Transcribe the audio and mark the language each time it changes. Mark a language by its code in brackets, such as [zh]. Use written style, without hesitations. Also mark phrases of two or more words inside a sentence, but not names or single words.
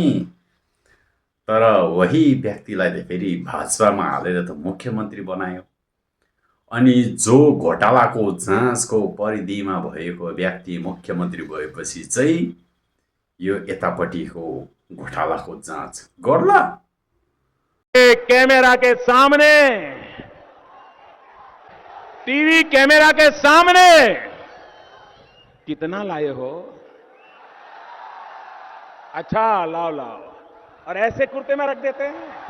[ne] तर वही व्यक्तिलाई त फेरि भाजपामा हालेर त मुख्यमन्त्री बनायो। अनि जो घोटालाको जाँचको परिधिमा भएको व्यक्ति मुख्यमन्त्री भएपछि चाहिँ यो यतापट्टिको घोटालाको जाँच गर्ला? [hi] कैमरा के सामने, [en] TV camera [hi] के सामने कितना लाए हो? अच्छा लाओ लाओ, और ऐसे कुर्ते में रख देते हैं।